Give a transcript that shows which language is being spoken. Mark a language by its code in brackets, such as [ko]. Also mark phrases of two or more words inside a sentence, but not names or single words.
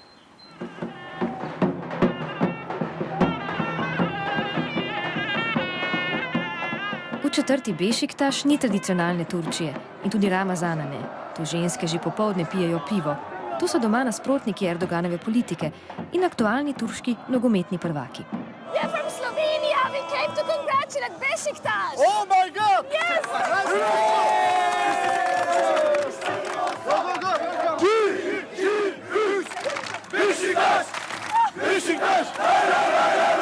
[sl] V četrti Bešiktaš ni tradicionalne Turčije in tudi Ramazana ne. Tu ženske že popoldne pijejo pivo. Tu so doma nasprotniki Erdoganove politike in aktualni turški nogometni prvaki. [en] We're from Slovenia. We came to congratulate Beşiktaş. Oh my God! Yes! Beşiktaş! Beşiktaş!